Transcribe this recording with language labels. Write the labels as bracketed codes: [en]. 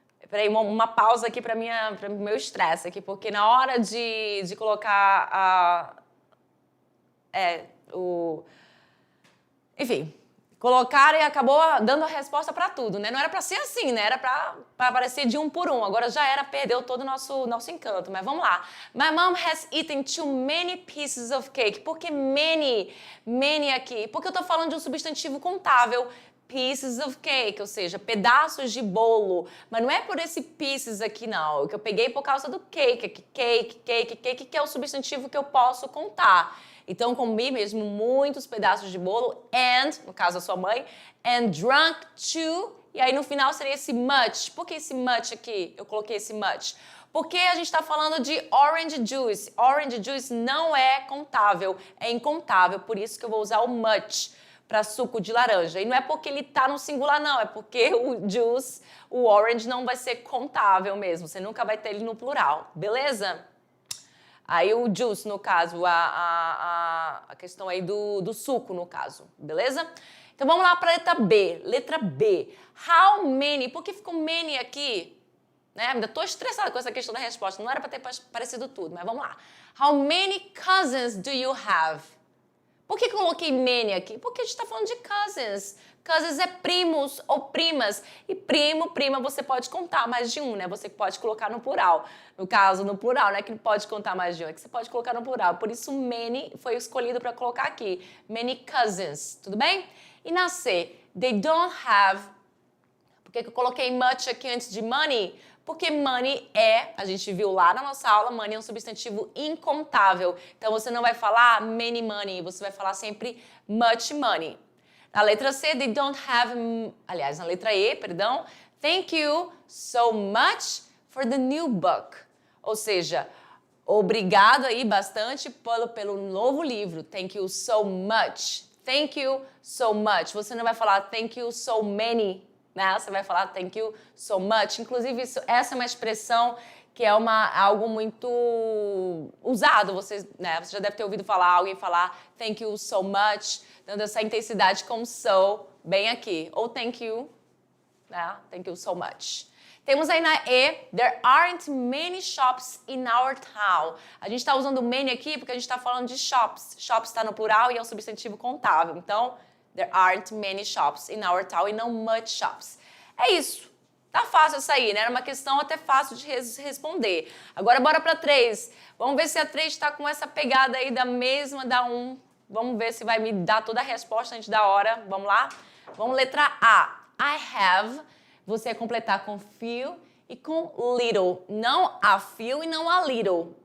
[pt] Peraí, uma pausa aqui para o meu estresse aqui, porque na hora de colocar enfim, Colocaram e acabou dando a resposta para tudo, né? Não era para ser assim, né? Era para aparecer de um por um. Agora já era, perdeu todo o nosso encanto. Mas vamos lá. [en] My mom has eaten too many pieces of cake. [pt] Por que many aqui? Porque eu tô falando de um substantivo contável. Pieces of cake, ou seja, pedaços de bolo. Mas não é por esse pieces aqui, não. Que eu peguei por causa do cake aqui. Cake, que é o substantivo que eu posso contar. Então, comi mesmo muitos pedaços de bolo and, no caso da sua mãe, [en] and drunk too. [pt] E aí, no final, seria esse much. Por que esse much aqui? Eu coloquei esse much. Porque a gente está falando de orange juice. Orange juice não é contável, é incontável. Por isso que eu vou usar o much para suco de laranja. E não é porque ele tá no singular, não. É porque o juice, o orange, não vai ser contável mesmo. Você nunca vai ter ele no plural. Beleza? Aí o juice, no caso, a questão aí do suco, no caso, beleza? Então vamos lá para a letra B. Letra B. [en] How many? [pt] Por que ficou many aqui? Né? Ainda estou estressada com essa questão da resposta. Não era para ter parecido tudo, mas vamos lá. [en] How many cousins do you have? [pt] Por que coloquei many aqui? Porque a gente está falando de cousins. Cousins é primos ou primas. E primo, prima, você pode contar mais de um, né? Você pode colocar no plural. No caso, no plural, né? Que não pode contar mais de um. É que você pode colocar no plural. Por isso, many foi escolhido para colocar aqui. Many cousins. Tudo bem? E na C, [en] they don't have... [pt] Por que eu coloquei much aqui antes de money? Porque money a gente viu lá na nossa aula, money é um substantivo incontável. Então, você não vai falar [en] many money, [pt] você vai falar sempre [en] much money. [pt] Na letra C, [en] they don't have... [pt] Aliás, na letra E, perdão. [en] Thank you so much for the new book. [pt] Ou seja, obrigado aí bastante pelo novo livro. [en] Thank you so much. Thank you so much. [pt] Você não vai falar [en] thank you so many, [pt] né? Você vai falar [en] thank you so much. [pt] Inclusive, essa é uma expressão que é algo muito usado. Você já deve ter ouvido alguém falar [en] thank you so much, [pt] dando essa intensidade com so, bem aqui. [en] Ou thank you, né? Thank you so much. [pt] Temos aí na E, [en] there aren't many shops in our town. [pt] A gente está usando many aqui porque a gente está falando de shops. Shops está no plural e é um substantivo contável. Então, [en] there aren't many shops in our town [pt] e não [en] much shops. [pt] É isso. Tá fácil essa aí, né? Era uma questão até fácil de responder. Agora, bora para 3. Vamos ver se a 3 está com essa pegada aí da mesma da 1. Vamos ver se vai me dar toda a resposta antes da hora. Vamos lá? Vamos letra A. [en] I have. [pt] Você vai completar com few e com little. Não a few e não a little.